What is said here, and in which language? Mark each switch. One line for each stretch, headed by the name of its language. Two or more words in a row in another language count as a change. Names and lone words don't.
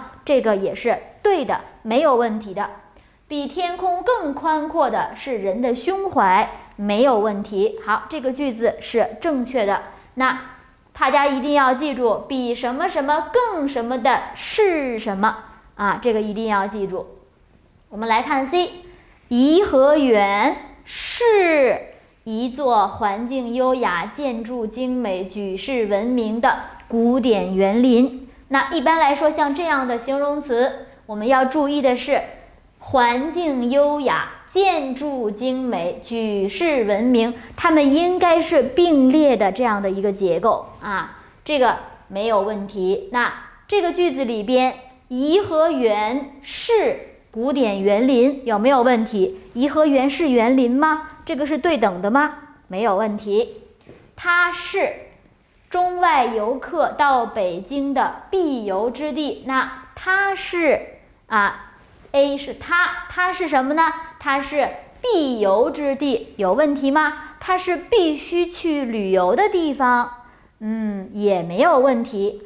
Chinese: 這個也是對的，沒有問題的。比天空更寬闊的是人的胸懷，沒有問題。好，這個句子是正確的。那大家一定要記住，比什麼什麼更什麼的是什麼啊？這個一定要記住。我們來看 C， 頤和園是一座環境優雅、建築精美、舉世聞名的古典園林。那一般來說，像這樣的形容詞，我們要注意的是環境優雅、建築精美、舉世聞名，它們應該是並列的這樣的一個結構啊，這個沒有問題。那這個句子裡邊，頤和園是古典園林，有沒有問題？頤和園是園林嗎？這個是對等的嗎？沒有問題。它是中外遊客到北京的必遊之地。那它是A 是它是什麼呢？它是必遊之地，有問題嗎？它是必須去旅遊的地方，也沒有問題。